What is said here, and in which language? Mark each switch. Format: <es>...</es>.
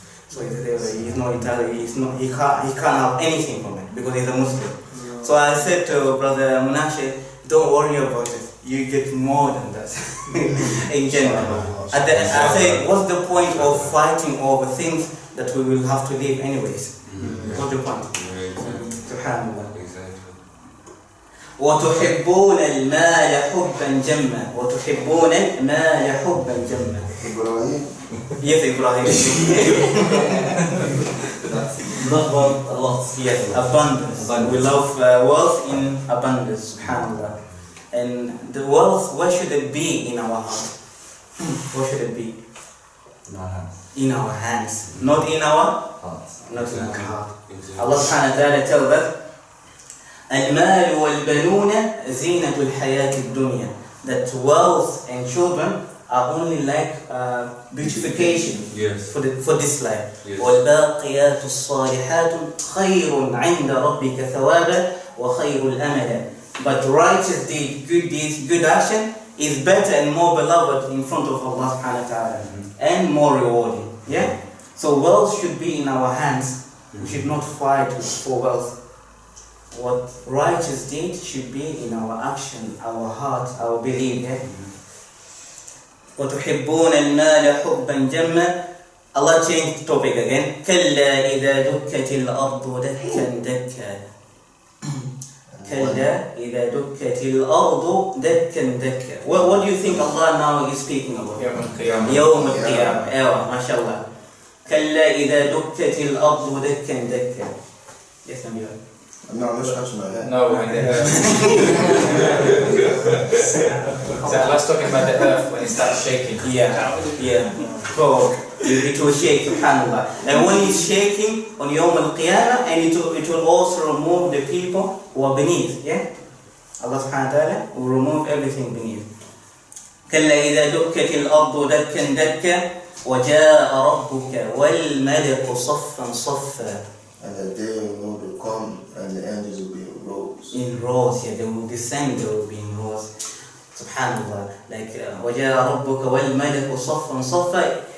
<en>So he's not entitled, he can't have anything from it because he's a Muslim. So I said to Brother Munashe, don't worry about it, you get more than that in general. I say, what's the point of fighting over things that we will have to leave anyways? What's the point? Subhanallah.</en> <ar>وتحبون المال حبا جما وتحبون المال حبا جما.</ar> <en>Ibrahim. Yes, Ibrahim. Love wealth a lot. Yes, abundance. We love wealth in abundance, subhanallah. And the wealth, where should it be in our heart? Where should it be? In our hands. In our hands. Not in our Hearts. not in our heart. Allah subhanahu wa ta'ala tells us,</en> <ar>المال والبنون زينة الحياة الدنيا.</ar> <en>That wealth and children are only like beautification for this life. Yes.</en> <ar>والباقيات الصالحات خير عند ربك ثوابا وخير الأمل.</ar> <en>But righteous deeds, good action is better and more beloved in front of Allah subhanahu wa ta'ala and more rewarding. Yeah? So wealth should be in our hands. We should not fight for wealth. What righteous deeds should be in our action, our heart, our belief.</en> <ar>Yeah? وتحبون المال حبا جما.</ar> <en>Allah changed the topic again.</en> <ar>كلا إذا دكت الأرض دكا دكا. كلا إذا دكت الأرض دكا دكا.</ar> <en>What do you think Allah now is speaking about?</en> <ar>يوم القيامة. يوم القيامة. أيوة ما شاء الله. كلا إذا دكت الأرض دكا دكا.</ar> <en>Yes, Nabila. No, I'm not scratching my head. No, when the earth. So Allah's talking about the earth when it starts shaking. Yeah. So it will shake, subhanallah. And when it's shaking on Yawm al-Qiyamah, and it will also remove the people who are beneath. Yeah? Allah subhanahu wa ta'ala will remove everything beneath.</en> <ar>كلا إذا دكت الأرض دكا دكا وجاء ربك والملك صفا صفا.</ar> <en>And the day when Lord will come and the angels will be in rows. In rows, yeah, they will descend, they will be in rows. Subhanallah.</en> <ar>Like, وَجَاءَ رَبُّكَ وَالْمَلَكُ صَفًّا صَفًّا.</ar>